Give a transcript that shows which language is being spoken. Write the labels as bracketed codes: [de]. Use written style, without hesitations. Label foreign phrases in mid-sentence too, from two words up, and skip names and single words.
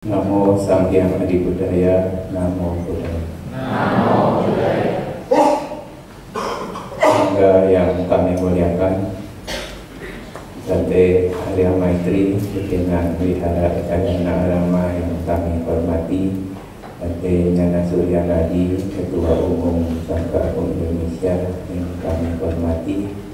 [pi] Namo Sang Hyang Adi Budaya, Namo Buddhaya. Namo Buddhaya. [id] Sangga yang kami muliakan, Bante Arya Maitri, pimpinan Wihara Ekadana Arama yang kami hormati, Bante Nyana Suryanadi, Ketua Umum Sangga Agung Indonesia yang kami hormati,